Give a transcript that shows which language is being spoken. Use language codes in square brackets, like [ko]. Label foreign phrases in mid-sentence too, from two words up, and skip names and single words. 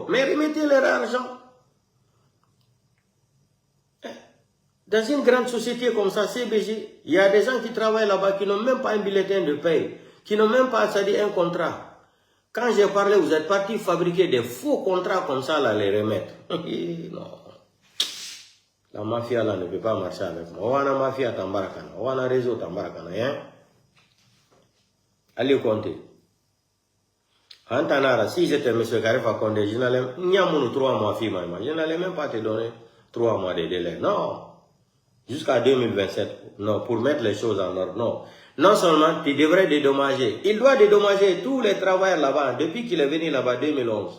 [fr] Mais remettez leur argent. Dans une grande société comme ça, CBG, il y a des gens qui travaillent là-bas qui n'ont même pas un bulletin de paye, qui n'ont même pas, c'est-à-dire un contrat. Quand j'ai parlé, vous êtes partis fabriquer des faux contrats comme ça, là, les remettre. Non. La mafia, là, ne peut pas marcher avec moi. On a mafia tambarakana, on a réseau tambarakana, hein. Aliou Konté. Antanara, si j'étais M. Karifa Condé, je n'allais 3 mois, je n'allais même pas te donner 3 mois de délai. Non. Jusqu'à 2027. Non, pour mettre les choses en ordre. Non. Non seulement tu devrais dédommager. Il doit dédommager tous les travailleurs là-bas, depuis qu'il est venu là-bas 2011.